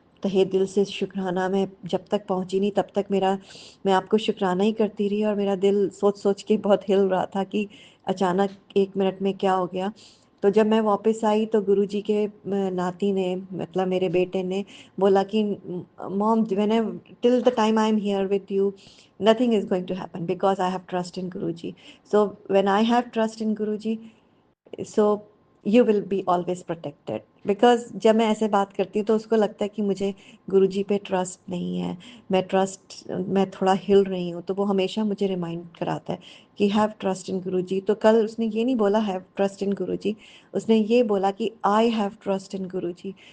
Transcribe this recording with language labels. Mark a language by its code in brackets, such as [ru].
[hi] तहे दिल से शुक्राना। मैं जब तक पहुंची नहीं तब तक मैं आपको शुक्राना ही करती रही और मेरा दिल सोच सोच के बहुत हिल रहा था कि अचानक 1 मिनट में क्या हो गया। तो जब मैं वापस आई तो गुरुजी के नाती ने, मतलब मेरे बेटे ने बोला कि mom, [en] When I till the time I am here with you, nothing is going to happen because I have trust in Guruji. So when I have trust in Guruji, so you will be always protected. [hi] Because जब मैं ऐसे बात करती हूँ तो उसको लगता है कि मुझे गुरुजी पे ट्रस्ट नहीं है, मैं थोड़ा हिल रही हूँ, तो वो हमेशा मुझे रिमाइंड कराता है कि [en] Have trust in Guruji. [hi] तो कल उसने ये नहीं बोला [en] have trust in Guruji, [hi] उसने ये बोला कि [en] I have trust in Guruji.